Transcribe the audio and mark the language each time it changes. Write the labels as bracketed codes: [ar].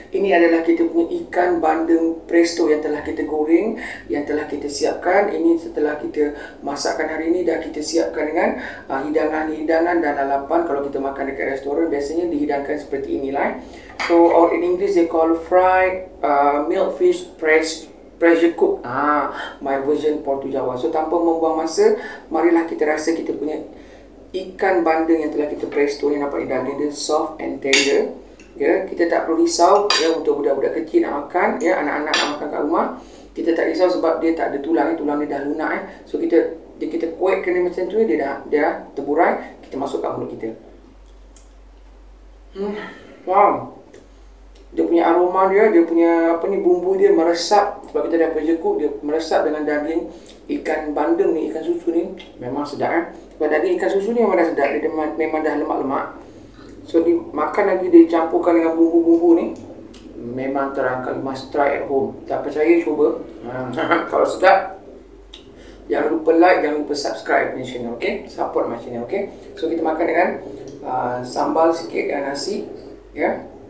[ms] Ini adalah kita punya ikan bandeng presto yang telah kita goreng, yang telah kita siapkan. Ini setelah kita masakkan hari ini, dah kita siapkan dengan hidangan-hidangan dan lalapan. Kalau kita makan dekat restoran, biasanya dihidangkan seperti inilah. [en] So, or in English they call fried milkfish pressure cook. My version [ms] Putu Jawa. So, tanpa membuang masa, marilah kita rasa kita punya ikan bandeng yang telah kita presto ni. Nampak daging dia [en] soft and tender. [ms] Ya, kita tak perlu risau ya untuk budak-budak kecil nak makan, ya, anak-anak nak makan kat rumah. Kita tak risau sebab dia tak ada tulang, tulang dia dah lunak So kita kuatkan dia macam tu, dia dah terburai, kita masukkan mulut kita. Wow. Dia punya aroma dia punya bumbu dia meresap sebab kita dah pressure cook, dia meresap dengan daging ikan bandeng ni, ikan susu ni memang sedap Sebab daging ikan susu ni memang dah sedap, dia memang dah lemak-lemak. So dimakan lagi, dicampurkan dengan bumbu-bumbu ni, memang terangkat. [en] You must try at home. [ms] Tak percaya, cuba. Kalau sedap, jangan lupa like, jangan lupa [en] subscribe my channel, okay? Support my channel, okay? [ms] So kita makan dengan sambal sikit dan nasi, ya.